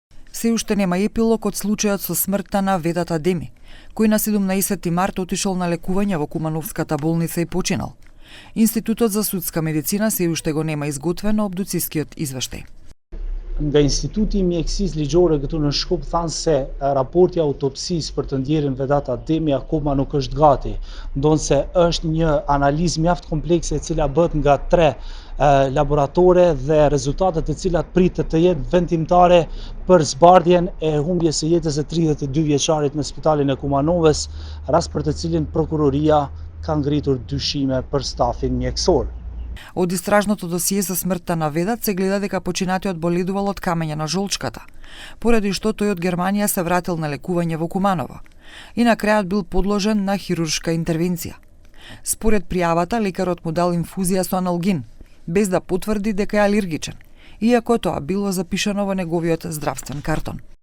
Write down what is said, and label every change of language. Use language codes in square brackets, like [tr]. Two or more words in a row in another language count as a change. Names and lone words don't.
[mk] Се уште нема епилог од случајот со смртта на Ведат Адеми, кој на 17 март отишол на лекување во Кумановската болница и починал. Институтот за судска медицина се уште го нема изготвено обдуцискиот извештај. [sq] Nga Instituti i Mjekësisë Ligjore këtu në Shkup thanë se raporti i autopsisë për të ndjerin Vedat Ademi akoma nuk është gati, ndonse është një analizë mjaft komplekse e cila bëhet nga 3 laboratore dhe rezultatet e cilat pritet të jenë vendimtare për zbardhjen e humbjes së jetës së 32 vjeçarit në Spitalin e Kumanovës, rast për të cilin prokuroria ka ngritur dyshime për stafin mjekësor. [mk] Од истражното досие за смртта на Ведат се гледа дека починатиот боледувал од камења на жолчката, поради што тој од Германија се вратил на лекување во Куманово и на крајот бил подложен на хируршка интервенција. Според пријавата, лекарот му дал инфузија со аналгин, без да потврди дека е алергичен, иако тоа било запишано во неговиот здравствен картон.